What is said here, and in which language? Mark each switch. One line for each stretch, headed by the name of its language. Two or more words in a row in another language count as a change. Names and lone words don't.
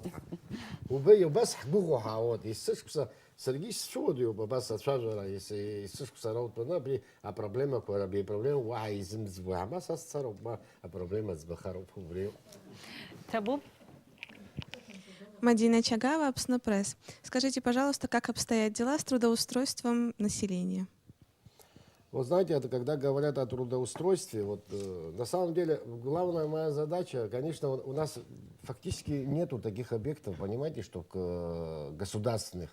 Abkhazian: Убас ҳгәыӷуа ҳаауеит, есышықәса саргьы исцәуадаҩуп абас ацәажәара, есышықәса раутәаны абри апроблемақәа, абри апроблема уаҳа изымӡбо, абас асцароуп, апроблема ӡбахароуп убри. Табу?
Russian: Мадина Чагава, Апсна Пресс. Скажите, пожалуйста, как обстоят дела с трудоустройством населения? Вот знаете, это когда говорят о трудоустройстве, на самом деле главная моя задача, конечно, у нас фактически нету таких объектов, понимаете, что государственных.